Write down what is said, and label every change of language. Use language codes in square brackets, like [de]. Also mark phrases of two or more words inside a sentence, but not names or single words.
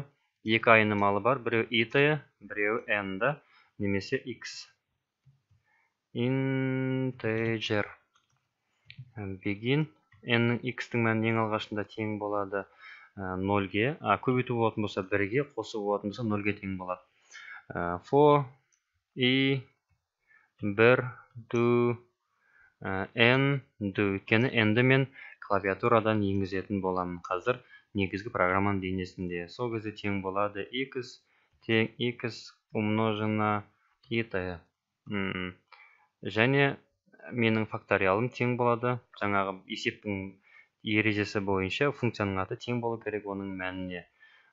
[kk] Екі айнымалы бар, біреу it, біреу n-да, немесе x. [en] Integer begin. [kk] n-нің x-тің мәні ең алғашында тең болады 0-ге. Көбейту болатын болса 1-ге, қосу болатын болса 0-ге тең болады. [en] For i 1 do n do. [kk] Өйткені n-ді мен клавиатурадан енгізетін боламын қазір негізгі программаның денесінде. Сол кезде тең болады x тең x умножена it. Және менің факториалым тең болады. Жаңағы есептің ережесі бойынша функцияның аты тең болу керек оның мәніне.